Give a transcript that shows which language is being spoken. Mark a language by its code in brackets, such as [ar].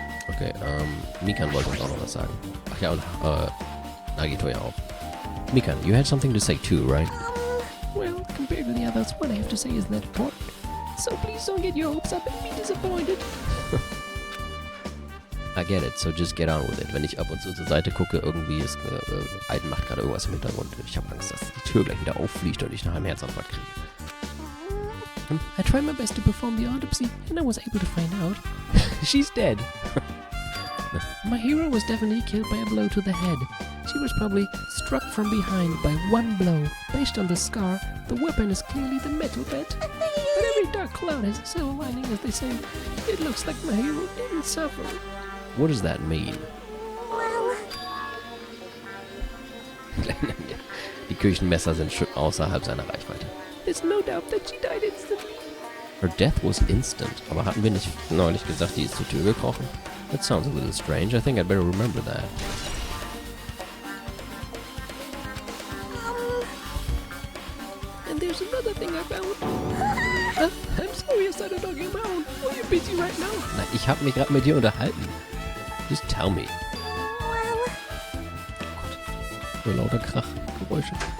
[de] Okay, Mikan wollte uns auch noch was sagen. Ach ja, und Nagito ja auch. [en] Mikan, you had something to say too, right? Well, compared to the others, what I have to say isn't that important. So please don't get your hopes up and be disappointed. I get it, so just get on with it. [de] Wenn ich ab und zu zur Seite gucke, irgendwie ist Aiden macht gerade irgendwas im Hintergrund. Ich habe Angst, dass die Tür gleich wieder auffliegt und ich nachher einen Herzinfarkt kriege. [en] I tried my best to perform the autopsy, and I was able to find out. She's dead. My hero was definitely killed by a blow to the head. She was probably struck from behind by one blow. Based on the scar, the weapon is clearly the metal bed. But every dark cloud has a silver lining, as they say. It looks like my hero didn't suffer. What does that mean? Well, [de] Die Küchenmesser sind schon außerhalb seiner Reichweite. [en] There's no doubt that she died instantly. Her death was instant. [de] Aber hatten wir nicht neulich gesagt, die ist zur Tür gekrochen? [en] That sounds a little strange. I think I'd better remember that. And there's another thing I found. I'm sorry I started talking around. Are you busy right now? [de] Na, ich hab mich gerade mit dir unterhalten. [en] Just tell me. well, [de] So lauter Krachgeräusche.